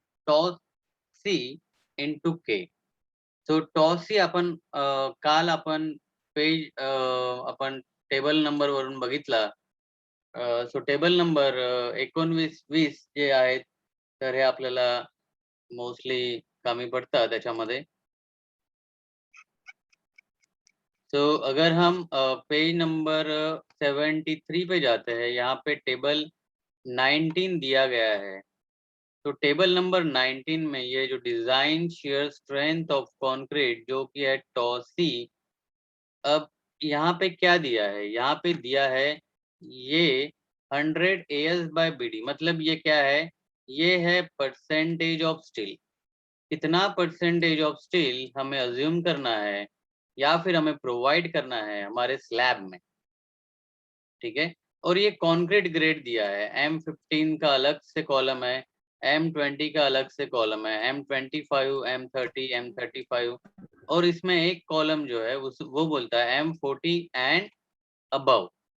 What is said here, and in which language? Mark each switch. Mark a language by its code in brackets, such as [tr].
[mr] Toss C into के. So toss C आपण काल आपण पेज आपण टेबल नंबर वरून बघितला. सो टेबल नंबर 19-20 जे आहेत, तर हे आपल्याला मोस्टली कमी पड़ता त्याच्यामध्ये. [hi] तो अगर हम पेज नंबर 73 पे जाते हैं, यहाँ पे टेबल 19 दिया गया है। तो टेबल नंबर 19 में ये जो design shear strength of concrete जो कि है टॉसी, अब यहाँ पे क्या दिया है? यहाँ पे दिया है ये 100 AS बाय BD। मतलब ये क्या है? ये है परसेंटेज ऑफ स्टील। कितना परसेंटेज ऑफ स्टील हमें अज्यूम करना है या फिर हमें प्रोवाइड करना है हमारे स्लैब में, ठीक है। और ये कंक्रीट ग्रेड दिया है। M15 का अलग से कॉलम है, M20 का अलग से कॉलम है, M25, M30, M35, और इसमें एक कॉलम जो है वो बोलता है M40 एंड अबव।